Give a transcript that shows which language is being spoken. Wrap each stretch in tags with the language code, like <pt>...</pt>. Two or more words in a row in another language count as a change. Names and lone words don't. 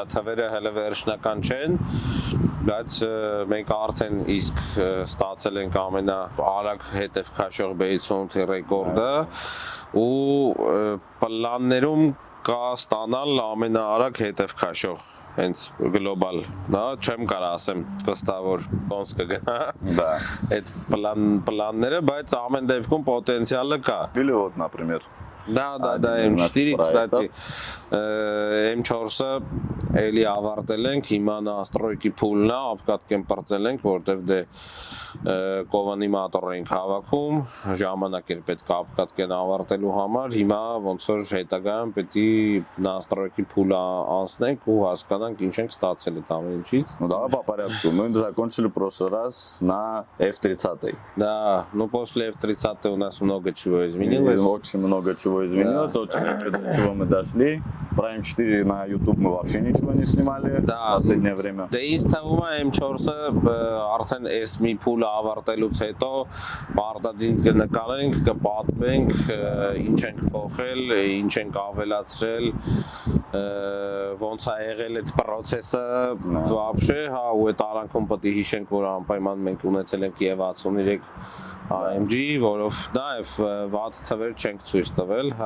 <hy>թվերը հələ վերջնական չեն, բայց մենք արդեն իսկ ստացել ենք ամենաարագ հետև քաշող B58-ի ռեկորդը ու պլաններում կա ստանալ ամենաարագ հետև քաշող հենց գլոբալ, չեմ կարա ասեմ վստահ որ ոնց կգնա այդ պլանները, բայց ամեն դեպքում պոտենցիալը կա։</hy> <ru>Или вот, например. Да, M4, кстати,</ru> <hy>M4-ը էլի ավարտել ենք, հիմա настройки փուլն է, ապկատկեն պրծել ենք, որտեվ դե կովանի մատոր ենք հավաքում, ժամանակ էր պետք է ապկատկեն ավարտելու համար, հիմա ոնց որ հետագայում պետք է настройки փուլը անցնենք ու հասկանանք ինչ ենք ստացել այդ ամեն ինչից։</hy> <ru>Ну давай по порядку. Мы закончили в прошлый раз на F30. Да, ну после F30 у нас много чего изменилось. Очень много чего изменилось, очень много до чего мы дошли. Про M4 на YouTube мы вообще ничего не снимали в последнее время.</ru> <hy>Դե ինձ թվում է M4-ը արդեն այս մի փուլը ավարտելուց հետո պարտադիր կնկարենք, կպատմենք, ինչ ենք փոխել, ինչ ենք ավելացրել, ոնց է եղել այդ process-ը вообще, ու այդ արանքում պետք է հիշենք, որ անպայման մենք ունեցել ենք եւ 63 AMG, որով նաև վատ թվեր չենք ցույց տվել,</hy>